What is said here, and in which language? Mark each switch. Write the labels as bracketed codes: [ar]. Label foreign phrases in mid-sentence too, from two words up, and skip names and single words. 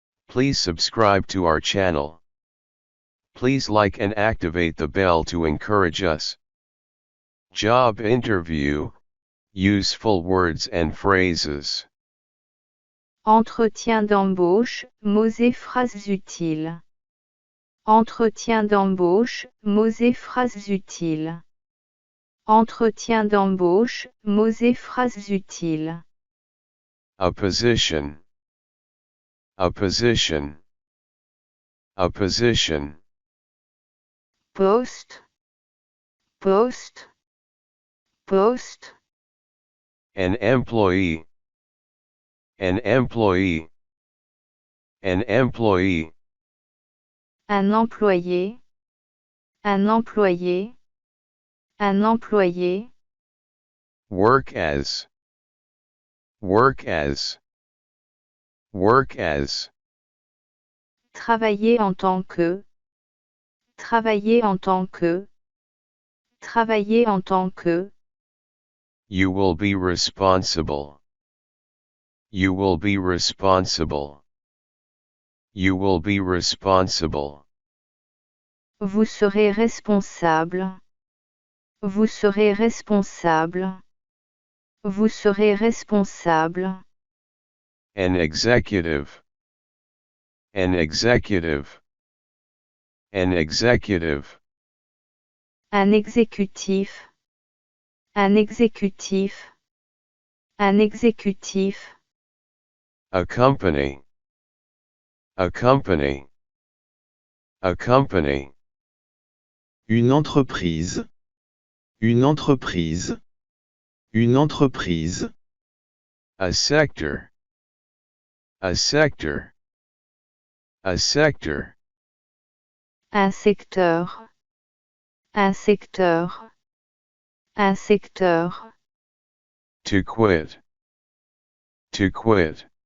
[en] Please subscribe to our channel. Please like and activate the bell to encourage us. Job interview, useful words and phrases. [fr] Entretien d'embauche, mots et phrases utiles. Entretien d'embauche, mots et phrases utiles. Entretien d'embauche, mots et phrases utiles. [en] A position. A position. A position. [fr] Poste. Poste. Poste. [en] An employee. An employee. An employee. [fr] Un employé. Un employé. Un employé. [en] Work as. Work as. Work as. [fr] Travailler en tant que. Travailler en tant que. Travailler en tant que. [en] You will be responsible. You will be responsible. You will be responsible. [fr] Vous serez responsable. Vous serez responsable. Vous serez responsable. [en] An executive. An executive. An executive. [fr] Un exécutif. Un exécutif. Un exécutif. [en] A company. A company. A company. [fr] Une entreprise. Une entreprise. Une entreprise. [en] A sector. A sector. A sector. [fr] Un secteur. Un secteur. Un secteur. [en] To quit. To quit.